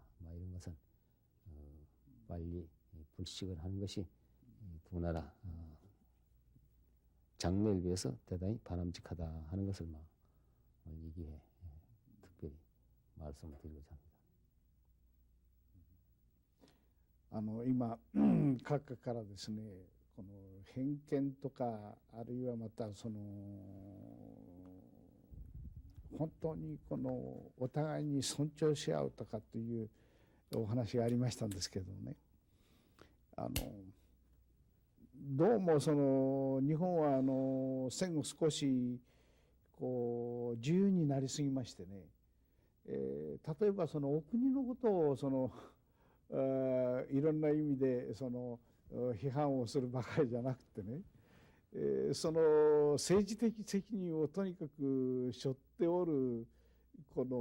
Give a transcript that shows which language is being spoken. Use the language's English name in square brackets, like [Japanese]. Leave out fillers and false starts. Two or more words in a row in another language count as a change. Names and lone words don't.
[Korean] 이런 것은 빨리 불식을 하는 것이 두 나라 장래를 위해서 대단히 바람직하다 하는 것을 이 기회에 특별히 말씀을 드리고자 합니다. [Japanese] 今閣下からですね、この偏見とかあるいはまたその本当にこのお互いに尊重し合うとかというお話がありましたんですけどね、どうもその日本は戦後少しこう自由になりすぎましてね、例えばそのお国のことをそのいろんな意味でその批判をするばかりじゃなくてね、その政治的責任をとにかく背負っておるこ